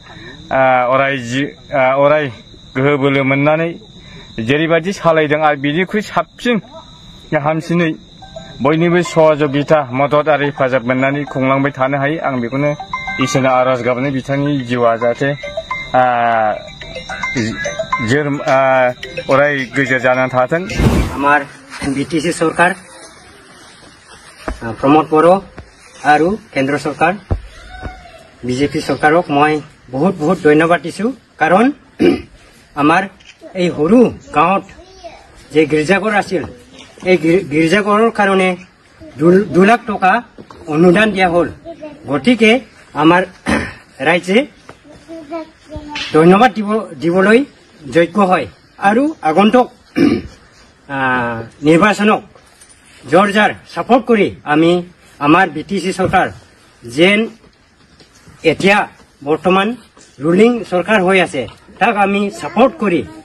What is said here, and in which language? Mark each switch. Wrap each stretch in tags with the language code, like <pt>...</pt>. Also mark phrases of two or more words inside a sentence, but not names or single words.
<brx>अराय गोहो बोलो मोननानै जेरैबायदि सालायदों आरो बिनिख्रुइ साबसिन हामसिनै बयनिबो सहजगिता मदद आरो हेफाजाब मोननानै खुंलांबाय थानो हायो आं बेखौनो इसोरनाव आरज गाबनाय बिथांनि जिउआ जाहाथे अराय गोजोर जानानै थाथों</brx> <as>আমার বিটিসি সরকার প্রমোদ বড় আর কেন্দ্র সরকার বিজেপি চৰকাৰক মই বহুত বহুত ধন্যবাদ দিছোঁ কাৰণ আমাৰ এই সৰু গাঁৱত যে গীৰ্জাঘৰ আছিল এই গীৰ্জাঘৰৰ কাৰণে 2 লাখ টকা অনুদান দিয়া হ'ল গতিকে আমাৰ ৰাইজে ধন্যবাদ দিবলৈ যোগ্য হয় আৰু আগন্তুক নিৰ্বাচনক জোৰজাৰ সাপোৰ্ট কৰি আমি আমাৰ বিটিসি চৰকাৰ যেন এতিয়া বৰ্তমান ৰুলিং চৰকাৰ হৈ আছে তাক আমি সাপোৰ্ট কৰি</as>